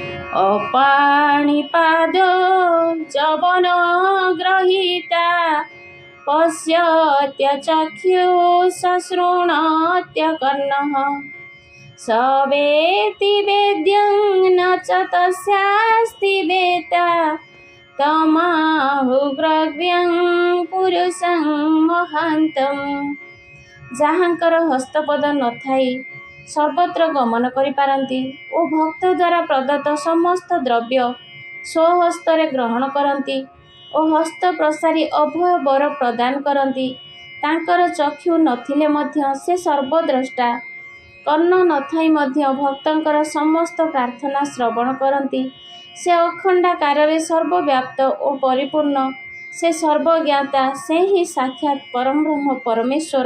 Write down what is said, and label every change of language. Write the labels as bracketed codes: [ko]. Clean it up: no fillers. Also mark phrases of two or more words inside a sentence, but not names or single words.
[sa] अपाणिपाद जवन ग्रहीता पश्यत्य चक्षुः शृणोत्य कर्णः स वेत्ति वेद्यं न च तस्यास्ति वेत्ता तमाहुग्रव्यं पुरुषं महान्तम्। [or] ଯାହାଙ୍କର ହସ୍ତପଦ ନଥାଇ ସର୍ବତ୍ର ଗମନ କରିପାରନ୍ତି ଓ ଭକ୍ତ ଦ୍ୱାରା ପ୍ରଦତ୍ତ ସମସ୍ତ ଦ୍ରବ୍ୟ ସ୍ୱହସ୍ତରେ ଗ୍ରହଣ କରନ୍ତି ଓ ହସ୍ତ ପ୍ରସାରୀ ଅଭୟ ବର ପ୍ରଦାନ କରନ୍ତି, ତାଙ୍କର ଚକ୍ଷୁ ନଥିଲେ ମଧ୍ୟ ସେ ସର୍ବଦ୍ରଷ୍ଟା, କର୍ଣ୍ଣ ନଥାଇ ମଧ୍ୟ ଭକ୍ତଙ୍କର ସମସ୍ତ ପ୍ରାର୍ଥନା ଶ୍ରବଣ କରନ୍ତି, ସେ ଅଖଣ୍ଡାକାରରେ ସର୍ବବ୍ୟାପ୍ତ ଓ ପରିପୂର୍ଣ୍ଣ, ସେ ସର୍ବଜ୍ଞାତା, ସେ ହିଁ ସାକ୍ଷାତ୍ ପରଂବ୍ରହ୍ମ ପରମେଶ୍ୱର।